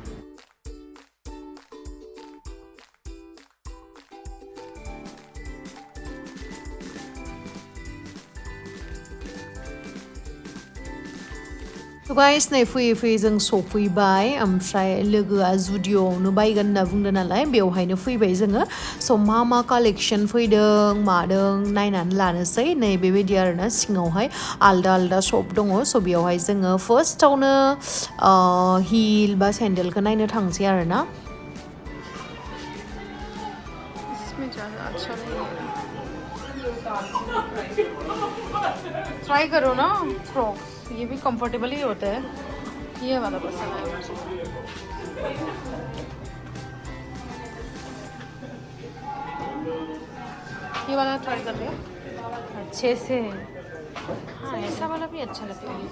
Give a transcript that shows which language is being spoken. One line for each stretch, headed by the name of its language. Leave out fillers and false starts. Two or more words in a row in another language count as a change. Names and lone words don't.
Bodo: गाइस नै फैयै फैयै जों सफैबाय ओमफ्राय लोगोआ जुडिअ'आवनो बायगोन होनना बुंदों नालाय बेवहायनो फैबाय जोङो स' मा कालेक्सन फैदों मादों नायनानै लानोसै नै बेबायदि आरोना सिङावहाय आलदा आलदा शप दङ स' बेयावहाय जोङो फार्स्टआवनो हिल बा सेन्देलखौ नायनो थांसै आरोना
Hindi: ट्राई करो ना क्रॉक्स ये भी कंफर्टेबल ही होता है ये वाला पसंद है मुझे ये वाला ट्राई कर लिया अच्छे से हाँ ऐसा वाला भी अच्छा लगता है